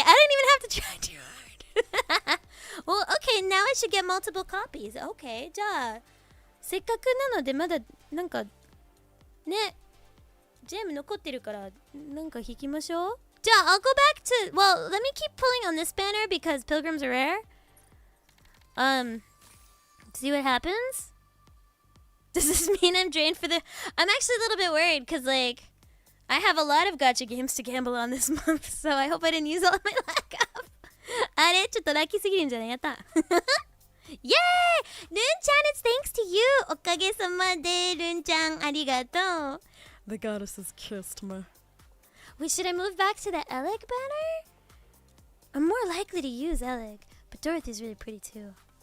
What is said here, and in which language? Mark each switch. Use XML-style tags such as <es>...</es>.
<en>I didn't even have to try too hard. Well, okay, now I should get multiple copies.</en> <ja>Okay, じゃあ、せっかくなのでまだなんかね、ジェム残ってるからなんか引きましょう。</ja> <en>じゃあ、I'll go back to. Well, let me keep pulling on this banner because pilgrims are rare. See what happens? Does this mean I'm drained for the? I'm actually a little bit worried because like. I have a lot of gacha games to gamble on this month, so I hope I didn't use all of my luck up.</en> <ja>あれちょっとラッキーすぎるんじゃないやった。</ja> <en>Yay! ルンちゃん it's thanks to you!</en> <ja>おかげさまで、ルンちゃんありがとう。</ja> <en>The goddesses kissed me. Wait, should I move back to the Eleg banner? I'm more likely to use Eleg, but Dorothy's really pretty too.</en>